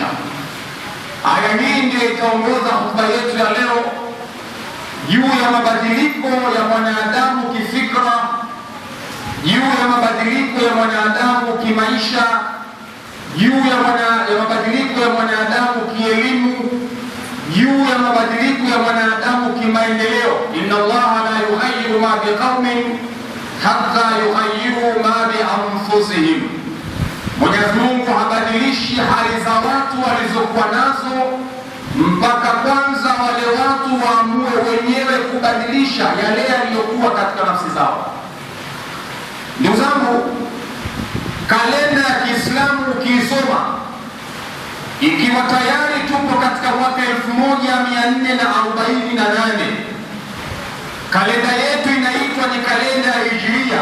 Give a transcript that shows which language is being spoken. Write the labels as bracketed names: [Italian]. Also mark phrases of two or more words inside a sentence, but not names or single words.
[Swahili] Aya hii ndio itaongoza hotuba yetu ya leo juu ya mabadiliko ya mwanadamu kifikra, juu ya mabadiliko ya mwanadamu kimaisha, juu ya mabadiliko ya mwanadamu kielimu, juu ya mabadiliko ya mwanadamu kimaendeleo. [Arabic] إن الله لا يغير ما بقوم حتى يغيروا ما بأنفسهم. [Swahili] Mwenyezi Mungu habadilishi hali za watu walizokuwa nazo mpaka kwanza wale watu waamue wenyewe kubadilisha yale yaliyokuwa katika nafsi zao. Ndugu zangu, kalenda ya Kiislamu ukiisoma, ikiwa tayari tupo katika mwaka 1448, kalenda yetu inaitwa ni kalenda ya Hijria.